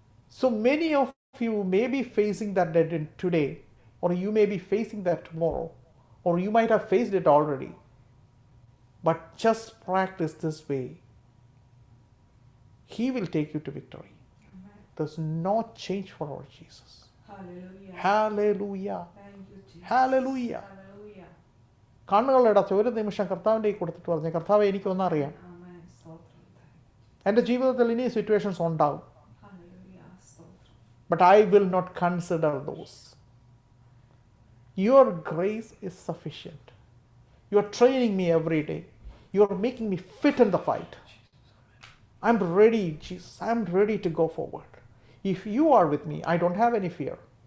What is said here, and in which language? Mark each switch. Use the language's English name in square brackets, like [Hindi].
[English] So many of you may be facing that today, or you may be facing that tomorrow, or you might have faced it already. But just practice this way. He will take you to victory. There's no change for our Jesus. Hallelujah. Hallelujah. Thank you, Jesus. Hallelujah. Hallelujah. [Malayalam] കണ്ണുകളടച്ച് ഒരു നിമിഷം കർത്താവിൻ്റെ കൊടുത്തിട്ട് പറഞ്ഞു, കർത്താവ് എനിക്കൊന്നറിയാം, Amen. സ്തോത്രം. എൻ്റെ ജീവിതത്തിൽ ഇനി സിറ്റുവേഷൻസ് ഉണ്ടാവും, Hallelujah. സ്തോത്രം. [English] but I will not consider those. Your grace is sufficient. You are training me every day. You are making me fit in the fight. I'm ready, Jesus. I'm ready to go forward. If you are with me, I don't have any fear.